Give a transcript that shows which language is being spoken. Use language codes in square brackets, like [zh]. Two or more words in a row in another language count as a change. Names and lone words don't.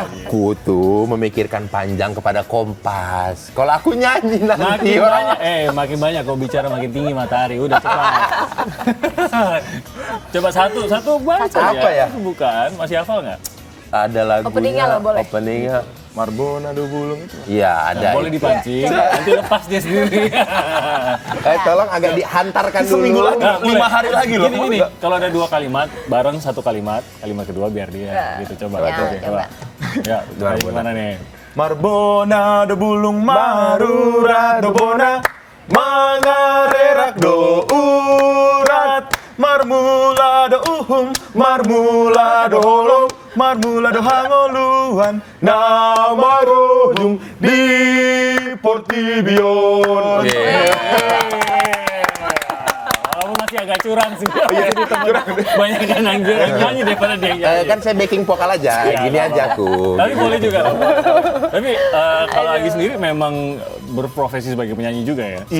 [id] Aku tuh memikirkan panjang kepada Kompas. Kalau aku nyanyi nanti Makin orang banyak, makin banyak kau bicara makin tinggi matahari. Udah cepat. Coba satu baris aja. Apa ya? Bukan, masih hafal nggak? ada lagunya. Openingnya lah, boleh. Openingnya. [bbc] Marbona do bulung itu. [id] Iya, ada. Boleh dipancing, nanti lepas dia sendiri. Tolong agak dihantarkan dulu. Seminggu lagi, Nah, boleh. 5 hari lagi loh. Gini, kalau ada dua kalimat, bareng satu kalimat kedua biar dia gitu. Coba, Ya, oke, coba. Ya, gimana nih? [bbc] Marbona do bulung marura do bona mangarerak do urat marmula do marmula do holong marmula do hangoluan namarojung di Portibion. [id] Kamu masih agak curang sih. Banyak kan nyanyi daripada dia yang nyanyi. Kan saya backing vokal aja, Iya, gini nggak aja apa-apa. aku. Tapi boleh juga. Tapi kalau Agi sendiri memang berprofesi sebagai penyanyi juga ya? Iya.